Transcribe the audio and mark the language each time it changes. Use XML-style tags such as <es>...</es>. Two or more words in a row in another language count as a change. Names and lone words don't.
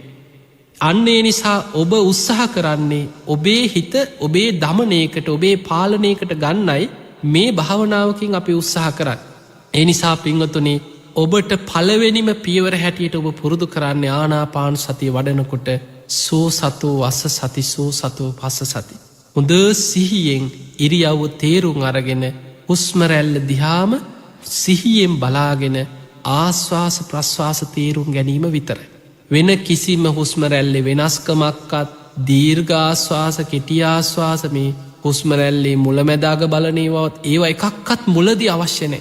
<si>අන්න ඒ නිසා ඔබ උත්සාහ කරන්නේ ඔබේ හිත ඔබේ දමනයකට, ඔබේ පාලනයකට ගන්නයි මේ භාවනාවකින් අපි උත්සාහ කරන්නේ. ඒ නිසා පින්වතුනි, ඔබට පළවෙනිම පියවර හැටියට ඔබ පුරුදු කරන්නේ ආනාපාන සතිය වඩනකොට</si> <pi>සෝ සතෝ අස්ස සති, සෝ සතෝ පස්ස සති.</pi> <si>හොඳ සිහියෙන් ඉරියව්ව තේරුම් අරගෙන හුස්ම රැල්ල දිහාම සිහියෙන් බලාගෙන ආශ්වාස ප්‍රශ්වාස තේරුම් ගැනීම විතරයි. වෙන කිසිම හුස්ම රැල්ලේ වෙනස්කමක්වත්, දීර්ඝාශ්වාස කෙටි ආශ්වාස මේ හුස්ම රැල්ලේ මුලැමැදාග බලනේවත් ඒවා එකක්වත් මුලදී අවශ්‍ය නැහැ.</si>